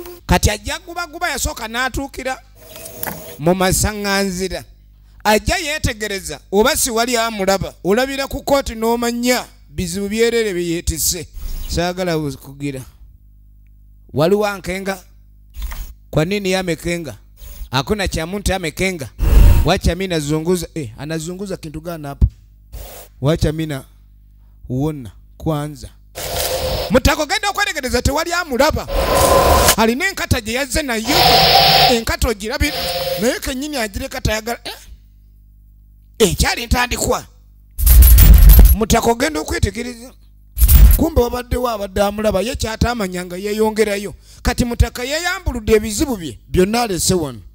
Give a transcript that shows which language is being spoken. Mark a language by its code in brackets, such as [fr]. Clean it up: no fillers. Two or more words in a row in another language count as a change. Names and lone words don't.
[lg] kati ajja guba yasooka n'atuukira mu masaŋŋanzira ajja yeetegereza oba si wali amulaba olabira ku kooti n'omanya bizibu byerere bye yeetisse saagala kugira waliwo ankenga [sw] kwa nini yamekenga hakuna cha mtu amekenga wacha mimi nazunguza anazunguza kitu gani hapo wacha mimi uona kwanza [lg] mutako genda okweregereza tewali amulaba alina enkata gye yazze nayo enkata ogirabira naye kenyini agire kata yagala ekyali ntandikwa mutako genda okwetegereza kumbe wabaddewo abadde amulaba ye kyatamanyanga yeeyongerayo kati mutaka yeyambuludde ebizibu bye byonna alese wano